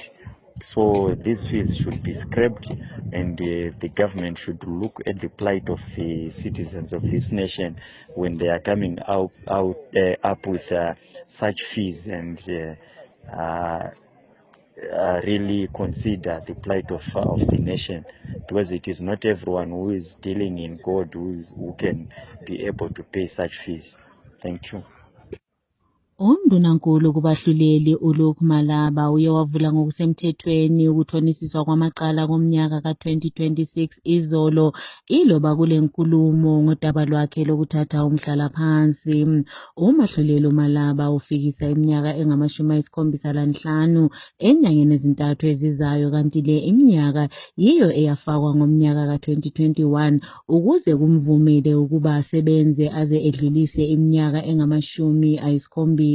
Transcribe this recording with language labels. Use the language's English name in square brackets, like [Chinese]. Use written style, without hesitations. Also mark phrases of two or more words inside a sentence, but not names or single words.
[English] So these fees should be scrapped, and the government should look at the plight of the citizens of this nation when they are coming up with such fees, and really consider the plight of the nation, because it is not everyone who is dealing in gold who can be able to pay such fees. Thank you. [North Ndebele] Undunankulu kubahluleli uLuke Malaba uye wavula ngokusemthethweni ukuthonisiswa kwamacala komnyaka ka-2026 izolo iloba kule nkulumo ngodaba lwakhe lokuthatha umhlalaphansi. Umahluleli uMalaba ufikisa iminyaka engama-75 enyangeni ezintathu ezizayo kanti le iminyaka yiyo eyafakwa ngomnyaka ka-2021 ukuze kumvumele ukuba asebenze aze edlulise iminyaka engama-70.